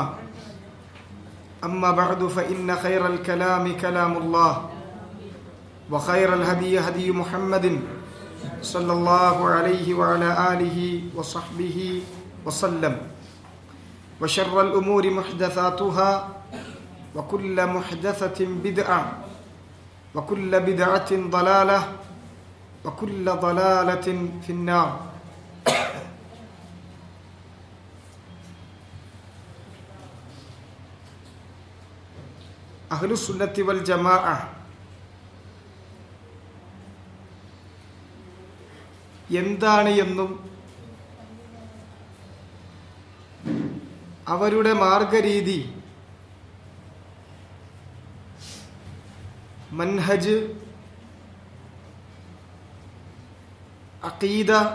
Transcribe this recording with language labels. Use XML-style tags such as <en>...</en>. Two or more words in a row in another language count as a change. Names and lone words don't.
<ar>أما بعد فإن خير الكلام كلام الله وخير الهدي هدي محمد صلى الله عليه وعلى آله وصحبه وسلم. وشر الأمور محدثاتها وكل محدثة بدعة وكل بدعة ضلالة وكل ضلالة في النار. أهل السنة و الجماعة</ar> <ml>എന്താണ് എന്നും അവരുടെ മാർഗരീതി, മൻഹജ്, അഖീദ</ml>